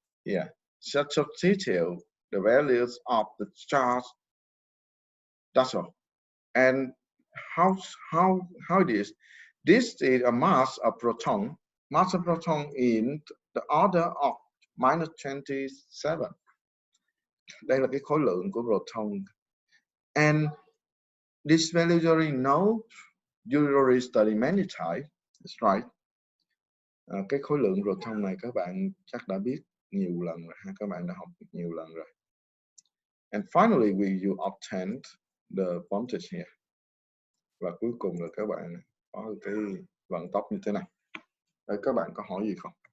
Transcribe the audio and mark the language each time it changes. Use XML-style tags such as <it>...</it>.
<en>Yeah, such a detail the values of the charge. That's all. And how it is? This is a mass of proton. Mass of proton in the order of -27.</en> <vi>Đây là cái khối lượng của proton.</vi> <en>And this value you already know. You already study many times. That's right.</en> <vi>Cái khối lượng proton này các bạn chắc đã biết nhiều lần rồi ha, các bạn đã học nhiều lần rồi.</vi> <en>And finally you obtained the voltage here.</en> <vi>Và cuối cùng là các bạn có cái vận tốc như thế này. Đấy, các bạn có hỏi gì không?</vi>